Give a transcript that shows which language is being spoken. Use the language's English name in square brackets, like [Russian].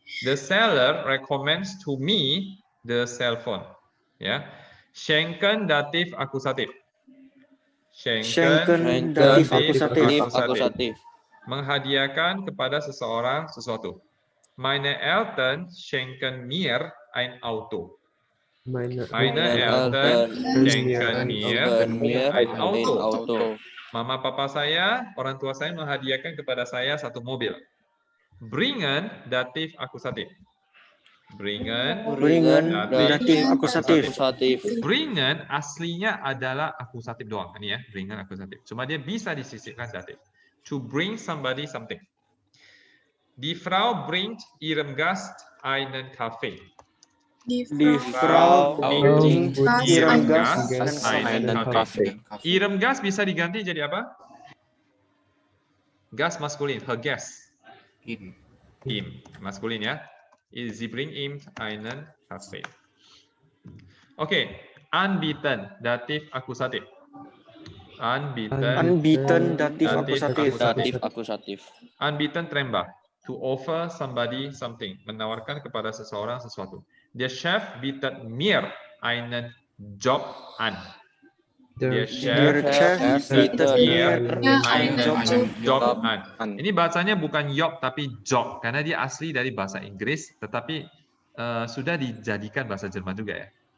[English] The seller recommends to me the cell phone. [Indonesian] Ya. Schenken datif akusatif. Schenken datif akusatif. Akusatif. Menghadiahkan kepada seseorang sesuatu. [German] Meine Eltern schenken mir ein Auto. Meine Eltern schenken mir ein Auto. [Indonesian] Mama papa saya, orang tua saya menghadiahkan kepada saya satu mobil. Bringen datif akusatif. Bringen datif akusatif. Bringen aslinya adalah akusatif doang. Ini ya, bringen akusatif. Cuma dia bisa disisipkan datif. [English] To bring somebody something. [German] Die Frau bringt ihrem Gast einen Kaffee. Die Frau bringt ihrem Gast einen Kaffee. [Indonesian] Ihrem Gast bisa diganti jadi apa? [English] Gast maskulin, her guest. In. [Indonesian] Ihm, maskulin ya. [German] Sie bringt ihm einen Kaffee. [Indonesian] Oke, anbieten, datif akusatif. Anbieten datif akusatif. Anbieten trembah, [English] to offer somebody something, [Indonesian] menawarkan kepada seseorang sesuatu. [German] Der Chef bietet mir einen Job an. Der Chef bietet mir einen Job an. [Indonesian] Ini bahasanya bukan job tapi job karena dia asli dari bahasa Inggris tetapi sudah dijadikan bahasa Jerman juga ya.